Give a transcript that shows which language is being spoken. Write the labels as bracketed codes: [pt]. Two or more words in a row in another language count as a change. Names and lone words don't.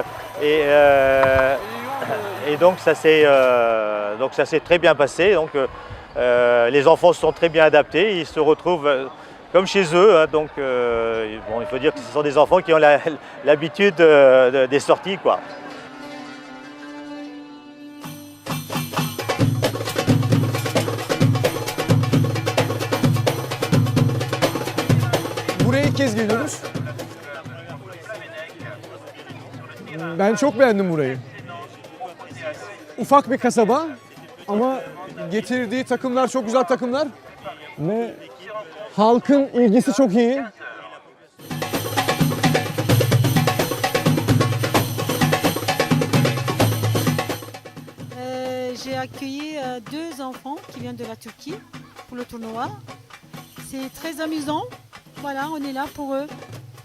[fr] Et donc ça s'est très bien passé. Donc, les enfants se sont très bien adaptés, ils se retrouvent comme chez eux. Hein, donc bon, il faut dire que ce sont des enfants qui ont l'habitude des sorties, quoi. [tr] Buraya ilk kez geliyoruz. Ben çok beğendim burayı. Ufak bir kasaba ama getirdiği takımlar çok güzel takımlar ve halkın ilgisi çok iyi. [fr] J'ai accueilli deux enfants qui viennent de la Turquie pour le tournoi. C'est très amusant. Voilà, on est là pour eux.